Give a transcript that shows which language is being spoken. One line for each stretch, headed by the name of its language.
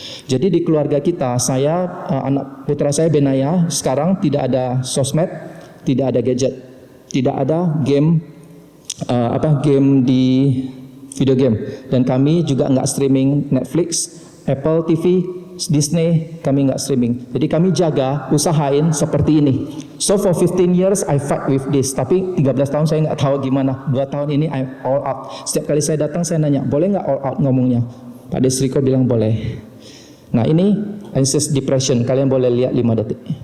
Indonesian: Jadi di keluarga kita, saya anak putra saya Benaya sekarang tidak ada sosmed, tidak ada gadget, tidak ada game game di video game, dan kami juga nggak streaming Netflix, Apple TV, Disney, kami nggak streaming. Jadi kami jaga, usahain seperti ini.
English: So for 15 years I fight with this.
Indonesian: Tapi 13 tahun saya nggak tahu gimana. 2 tahun ini
English: I all out.
Indonesian: Setiap kali saya datang saya nanya, boleh nggak all out ngomongnya? Pak Desriko bilang boleh. Nah ini anxious depression. Kalian boleh lihat 5 detik.